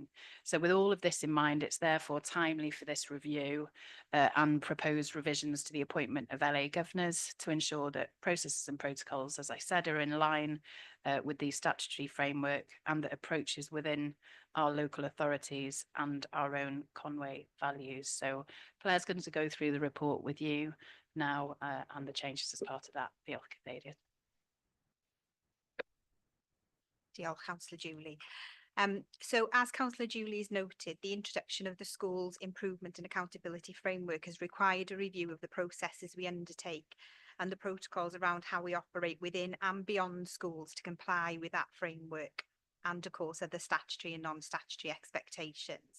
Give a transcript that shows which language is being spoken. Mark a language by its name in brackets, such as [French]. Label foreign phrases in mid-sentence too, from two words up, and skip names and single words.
[English] So with all of this in mind, it's therefore timely for this review and proposed revisions to the appointment of LA governors to ensure that processes and protocols, as I said, are in line with the statutory framework and that approaches within our local authorities and our own Conway values. So Claire's going to go through the report with you now and the changes as part of that. [Welsh] Diolch, Cadeirydd. Diolch, Councillor Julie. [English] So as Councillor Julie has noted, the introduction of the school's improvement and accountability framework has required a review of the processes we undertake and the protocols around how we operate within and beyond schools to comply with that framework and of course other statutory and non-statutory expectations.